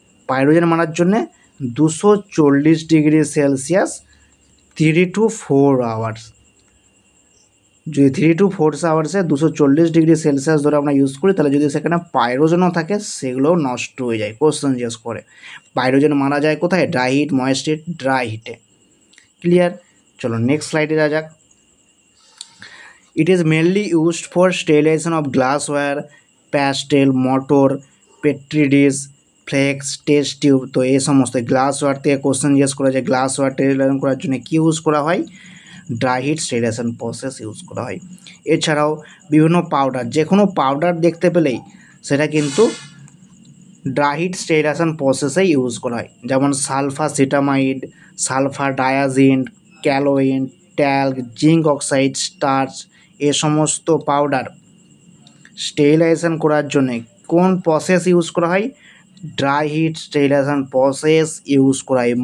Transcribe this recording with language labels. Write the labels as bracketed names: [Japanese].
[Bangla] Pyrogen মারার জন্যে 240 degree Celsius 3 to 4 hours, যদি 3 to 4 আওয়ার্সে 240 ডিগ্রি সেলসিয়াস ধরে আমরা ইউজ করি, তাহলে যদি সেখানে পাইরোজেনও থাকে সেগুলোও নষ্ট হয়ে যায়। কোশ্চেন জিজ্ঞেস করে পাইরোজেন মারা যায় কোথায়, dry heat, moist hit, dry হিটে। ক্লিয়ার? চলো নেক্সট স্লাইডে যা যাক। [English] It is mainly used for sterilization of glassware, pastel, motor, petri dish, flask, test tube. [Bangla] তো এই সমস্ত গ্লাসওয়্যার থেকে কোশ্চেন জিজ্ঞেস করা যায়, গ্লাসওয়্যার স্টেরিলাইজেশন করার জন্য কী ইউজ করা হয়, dry heat sterilisation process use করা হয়। এছাড়াও বিভিন্ন পাউডার, যে কোনো পাউডার দেখতে পেলেই সেটা কিন্তু ড্রাই হিট স্টেরিলাইজেশন প্রসেসেই ইউজ করা হয়, যেমন সালফাসিটামাইড, sulphur diazine, ক্যালোইন, talc, zinc oxide, starch, এ সমস্ত পাউডার স্টেরিলাইজেশন করার জন্য কোন প্রসেস ইউজ করা হয়, dry heat sterilisation process use করা হয়।